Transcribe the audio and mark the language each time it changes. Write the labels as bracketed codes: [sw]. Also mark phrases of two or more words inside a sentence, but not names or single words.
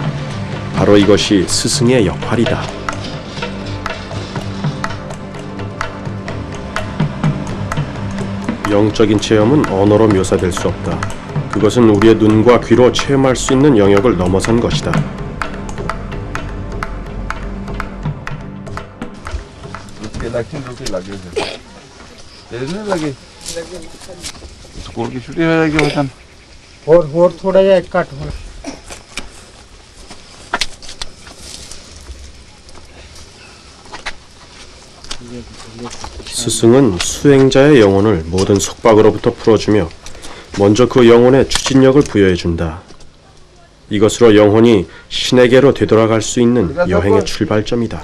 [ko] 바로 이것이 스승의 역할이다. 영적인 체험은 언어로 묘사될 수 없다. 그것은 우리의 눈과 귀로 체험할 수 있는 영역을 넘어선 것이다. और थोड़ा जा कट हो 스승은 수행자의 영혼을 모든 속박으로부터 풀어주며 먼저 그 영혼에 추진력을 부여해준다. 이것으로 영혼이 신에게로 되돌아갈 수 있는 여행의 출발점이다.